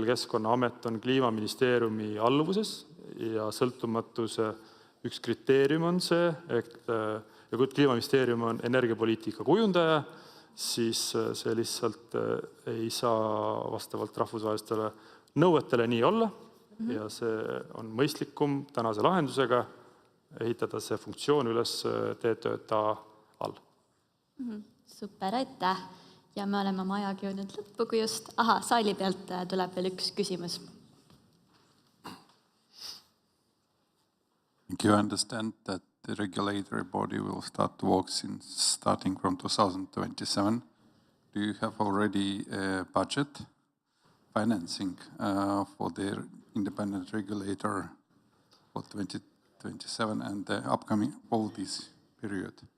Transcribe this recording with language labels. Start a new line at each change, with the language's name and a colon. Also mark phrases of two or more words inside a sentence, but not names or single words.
Estonian: Keskkonnaamet on Kliimaministeeriumi alluvuses ja sõltumatuse üks kriteerium on see, ja kui Kliimaministeerium on energiapoliitika kujundaja, siis see lihtsalt ei saa vastavalt rahvusvahelistele nõuetele nii olla ja see on mõistlikum tänase lahendusega ehitada see funktsioon üles TTJA all. Super, aitäh. Ja me oleme oma ajaga jõudnud lõppu, kui just... saali pealt tuleb veel üks küsimus.
English: You understand that the regulatory body will start to work starting from 2027. Do you have already a budget financing for the independent regulator for 2027 and the upcoming all this period?